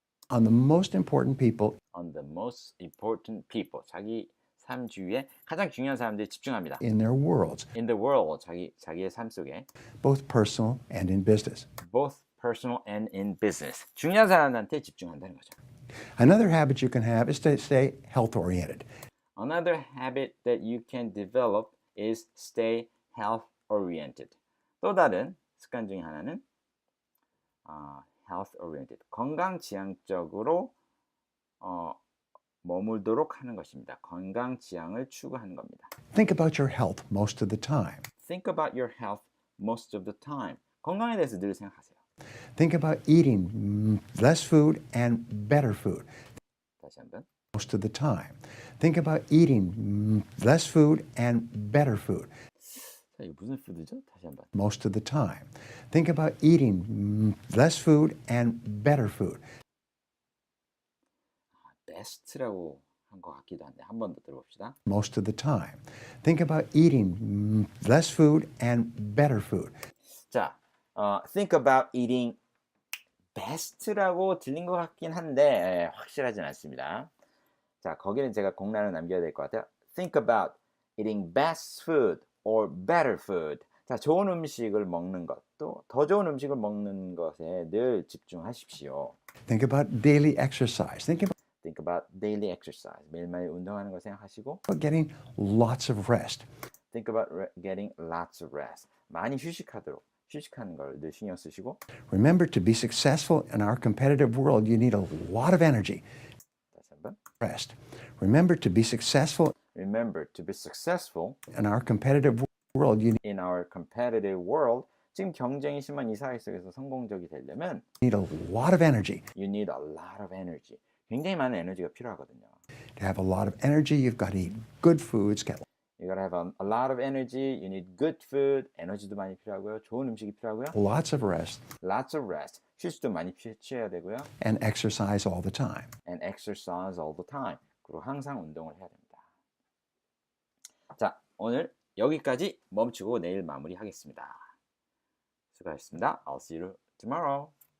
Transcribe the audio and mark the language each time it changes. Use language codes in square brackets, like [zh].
[en] on the most important people On the most important people. [ko] 자기 삶 주위에 가장 중요한 사람들이 집중합니다. [en] in their worlds, In the world. [ko] 자기의 삶 속에 [en] both personal and in business. both personal and in business. [ko] 중요한 사람한테 집중한다는 거죠. [en] Another habit you can have is to stay health-oriented. Another habit that you can develop is stay health-oriented. [ko] 또 다른 습관 중에 하나는 health-oriented. 건강지향적으로 머물도록 하는 것입니다. 건강지향을 추구하는 겁니다. [en] Think about your health most of the time. Think about your health most of the time. [ko] 건강에 대해서 늘 생각하세요. [en] Think about eating less food and better food [ko] 다시 한번. [en] most of the time. Think about eating less food and better food [ko] 자, 이거 무슨 푸드죠? 다시 한번. [en] most of the time. Think about eating less food and better food [ko] best라고 한 것 같기도 한데 한 번 더 들어봅시다. [en] most of the time. Think about eating less food and better food [ko] 자, [en] think about eating best [ko] 라고 들린 것 같긴 한데 확실하진 않습니다. 자, 거기는 제가 공란을 남겨야 될 것 같아요. [en] Think about eating best food or better food. [ko] 자, 좋은 음식을 먹는 것도 더 좋은 음식을 먹는 것에 늘 집중하십시오. [en] Think about daily exercise. Think Think about daily exercise. [ko] 매일매일 운동하는 거 생각하시고 [en] about getting lots of rest. Think about getting lots of rest. [ko] 많이 휴식하는 걸 늘 신경 쓰시고. [en] Remember, to be successful in our competitive world, you need a lot of energy. [ko] 다시 한번. [en] Rest. Remember, to be successful Remember, to be successful in our competitive world, you in our competitive world. [ko] 지금 경쟁이 심한 이 사회 속에서 성공적이 되려면 [en] need a lot of energy. you need a lot of energy. [ko] 굉장히 많은 에너지가 필요하거든요. [en] To have a lot of energy, you've got to eat good foods, get You gotta have a lot of energy. You need good food. [ko] 에너지도 많이 필요하고요. 좋은 음식이 필요하고요. [en] lots of rest, Lots of rest. [ko] 휴식도 많이 취해야 되고요. [en] and exercise all the time. And exercise all the time. [ko] 그리고 항상 운동을 해야 됩니다. 자, 오늘 여기까지 멈추고 내일 마무리하겠습니다. 수고하셨습니다. [en] I'll see you tomorrow.